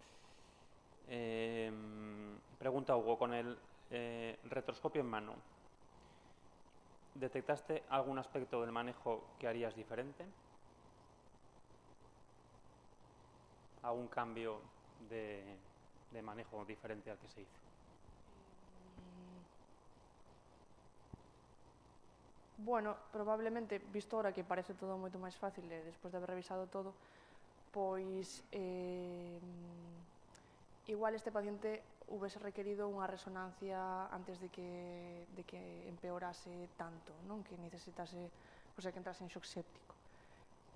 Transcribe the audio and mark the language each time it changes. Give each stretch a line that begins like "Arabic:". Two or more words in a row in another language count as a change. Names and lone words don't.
Spanish: Pregunta Hugo, con el retroscopio en mano, ¿detectaste algún aspecto del manejo que harías diferente? ¿Algún cambio de manejo diferente al que se hizo?
Galician: Bueno, probablemente, visto ahora que parece todo moito máis fácil despois de haber revisado todo, pois igual este paciente houvese requerido unha resonancia antes de que empeorase tanto, non? Que necesitase, pois, que entrase en shock séptico.